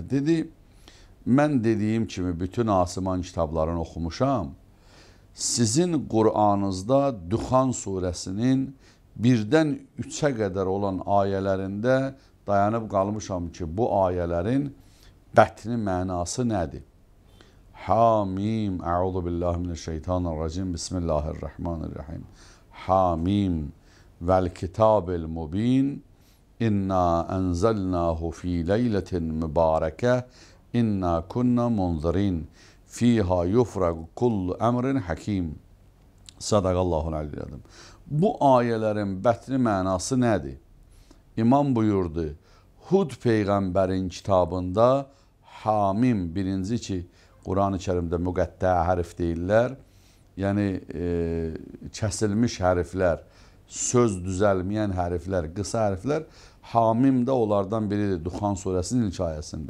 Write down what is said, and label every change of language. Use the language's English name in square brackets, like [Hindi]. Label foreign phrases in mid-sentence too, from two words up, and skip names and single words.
[Azerbaijani] Dedi, mən dediyim kimi bütün asiman kitablarını oxumuşam. Sizin Qur'anınızda Duxan surəsinin 1-dən 3-ə qədər olan ayələrində dayanıb qalmışam ki, bu ayələrin bətni mənası nədir? [Arabic] حم أعوذ بالله من الشيطان الرجيم بسم الله الرحمن الرحيم. حم والكتاب المبين إنا أنزلناه في ليلة مباركة إنا كنا منذرين فيها يفرق كل أمر حكيم. صدق الله العلي العظيم. [Azerbaijani] Bu ayələrin bətni mənası nədir? İmam buyurdu, Hud Peyğəmbərin kitabında Hamim, birinci ki, Quran-ı Kərimdə müqəttə hərf deyirlər, yəni kəsilmiş hərflər, söz düzəlməyən hərflər, qısa hərflər, Hamim də onlardan biridir Duxan surəsinin ilk ayəsində.